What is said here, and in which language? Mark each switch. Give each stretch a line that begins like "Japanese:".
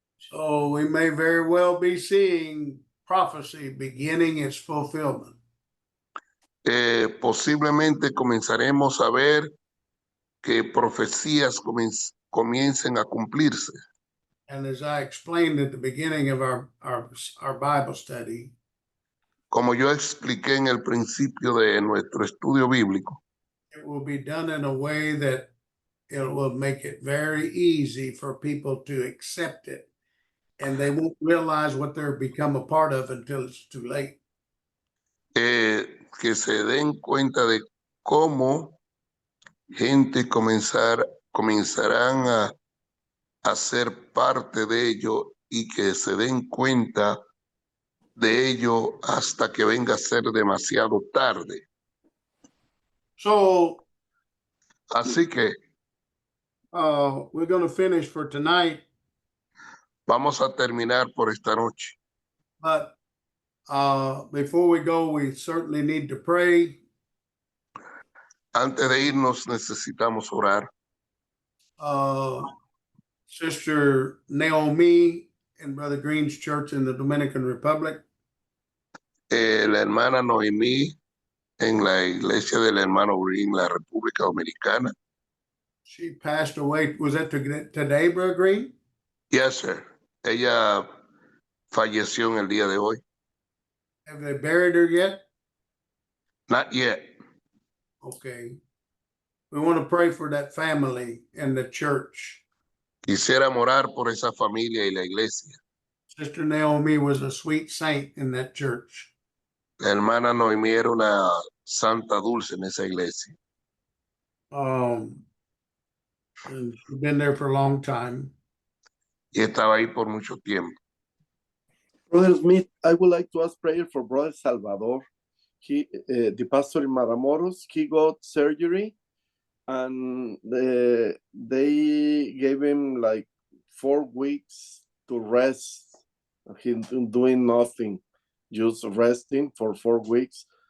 English: So we may very well be seeing prophecy beginning its fulfillment.
Spanish: Posiblemente comenzaremos a ver que profecías comiencen a cumplirse.
English: And as I explained at the beginning of our Bible study,
Spanish: Como yo expliqué en el principio de nuestro estudio bíblico,
English: it will be done in a way that it will make it very easy for people to accept it. And they won't realize what they're become a part of until it's too late.
Spanish: que se den cuenta de cómo gente comenzarán a ser parte de ello y que se den cuenta de ello hasta que venga a ser demasiado tarde.
English: So
Spanish: Así que
English: we're going to finish for tonight,
Spanish: vamos a terminar por esta noche.
English: but before we go, we certainly need to pray.
Spanish: Antes de irnos necesitamos orar.
English: Sister Naomi in Brother Green's church in the Dominican Republic.
Spanish: La hermana Noemí en la iglesia del hermano Green, la República Dominicana.
English: She passed away. Was that today, Brother Green? Yes, sir.
Spanish: Ella falleció en el día de hoy.
English: Have they buried her yet? Not yet. Okay. We want to pray for that family and the church.
Spanish: Quisiera orar por esa familia y la iglesia.
English: Sister Naomi was a sweet saint in that church.
Spanish: La hermana Noemí era una santa dulce en esa iglesia.
English: And she's been there for a long time.
Spanish: Y estaba ahí por mucho tiempo.
English: Brother Smith, I would like to ask prayer for Brother Salvador. He, the pastor in Matamoros, he got surgery and they gave him like 4 weeks to rest. He's doing nothing, just resting for 4 weeks.